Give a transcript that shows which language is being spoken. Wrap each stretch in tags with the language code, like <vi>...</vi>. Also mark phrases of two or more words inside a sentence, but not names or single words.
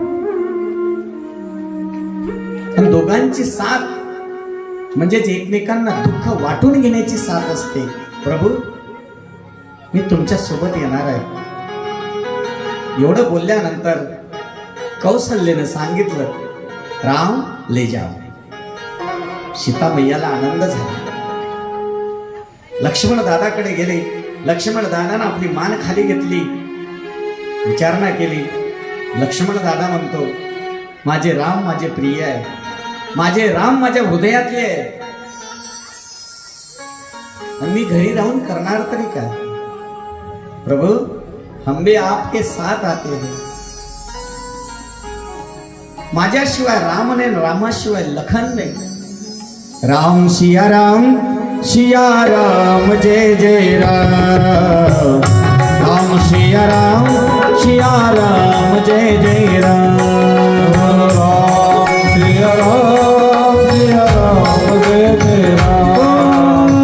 <mr>पण दोघांची साथ म्हणजेच एकमेकांना दुःख वाटून घेण्याची साथ असते. प्रभू मी तुमच्या सोबत येणार आहे. एवढं बोलल्यानंतर कौसल्याने सांगितलं,</mr> <hi>राम ले जाओ.</hi> <mr>सीता मैयाला आनंद झाला. लक्ष्मण दादाकडे गेले. लक्ष्मण दादानं आपली मान खाली घेतली, विचारणा केली. लक्ष्मण दादा म्हणतो, माझे राम माझे प्रिय आहे, माझे राम माझ्या हृदयातले आहे. मी घरी राहून करणार तरी काय?</mr> <hi>प्रभु हम भी आपके साथ आते हैं.</hi> <mr>माझ्याशिवाय राम नाही, रामाशिवाय लखन नाही.</mr> <hi>राम सिया राम जय जय राम. राम सिया राम जय जय राम. राम सिया राम जय जय राम.</hi>